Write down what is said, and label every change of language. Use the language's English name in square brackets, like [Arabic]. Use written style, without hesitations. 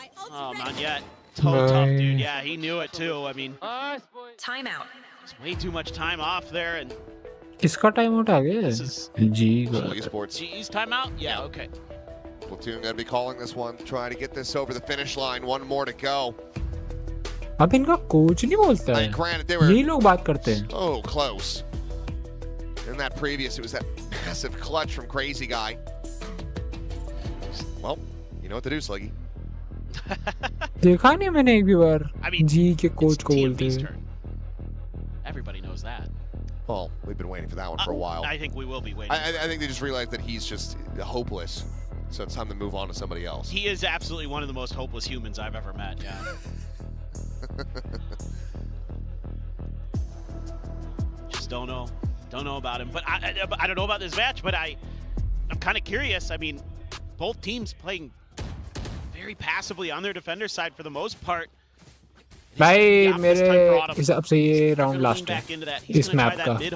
[English] Oh, Monyet, tough dude. Yeah, he knew it too. I mean, Timeout. it's way too much time off there, and [Hindi] किसका time out आ गया? जी [English] Esports. GE's timeout? Yeah, okay. Platoon going to be calling this one, trying to get this over the finish line. One more to go. [Hindi] अब इनका coach नहीं बोलता है. ये लोग बात करते हैं. [English] Oh, close. In that previous, it was that massive clutch from Crazy Guy. Well, you know what to do, Sluggy. [Hindi] देखा नहीं मैंने एक भी बार जी के कोच को बोलते हैं. [English] Everybody knows that. Well, we've been waiting for that one for a while. I think we will be waiting. I think they just realized that he's just hopeless, so it's time to move on to somebody else. He is absolutely one of the most hopeless humans I've ever met. Yeah. Just don't know about him. But I don't know about this match. But I'm kind of curious. I mean, both teams playing very passively on their defender side for the most part. [Hindi] भाई मेरे हिसाब से ये round last है इस map का.